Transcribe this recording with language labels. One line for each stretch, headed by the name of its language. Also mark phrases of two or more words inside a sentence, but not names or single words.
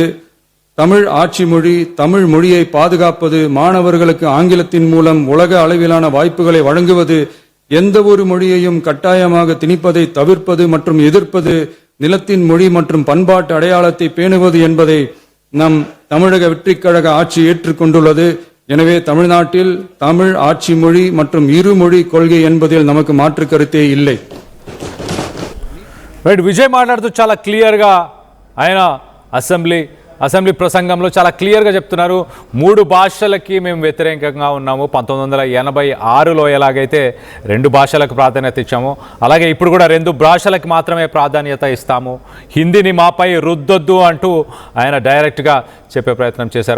Tamil: தமிழ் ஆட்சி மொழி, தமிழ் மொழியை பாதுகாப்பது, மாணவர்களுக்கு ஆங்கிலத்தின் மூலம் உலக அளவிலான வாய்ப்புகளை வழங்குவது, எந்த ஒரு மொழியையும் கட்டாயமாக திணிப்பதை தவிர்ப்பது மற்றும் எதிர்ப்பது, நிலத்தின் மொழி மற்றும் பண்பாட்டு அடையாளத்தை பேணுவது என்பதை நம் தமிழக வெற்றிக் கழக ஆட்சி ஏற்றுக்கொண்டுள்ளது. எனவே தமிழ்நாட்டில் தமிழ் ஆட்சி மொழி மற்றும் இருமொழி கொள்கை என்பதில் நமக்கு மாற்று கருத்தே இல்லை.
Telugu: విజయ్ మాట్లాడుతూ చాలా క్లియర్గా ఆయన అసెంబ్లీ ప్రసంగంలో చాలా క్లియర్గా చెప్తున్నారు. 3 భాషలకి మేము వ్యతిరేకంగా ఉన్నాము. 1986లో ఎలాగైతే 2 భాషలకు ప్రాధాన్యత ఇచ్చాము, అలాగే ఇప్పుడు కూడా 2 భాషలకు మాత్రమే ప్రాధాన్యత ఇస్తాము, హిందీని మాపై రుద్దొద్దు అంటూ ఆయన డైరెక్ట్గా చెప్పే ప్రయత్నం చేశారు.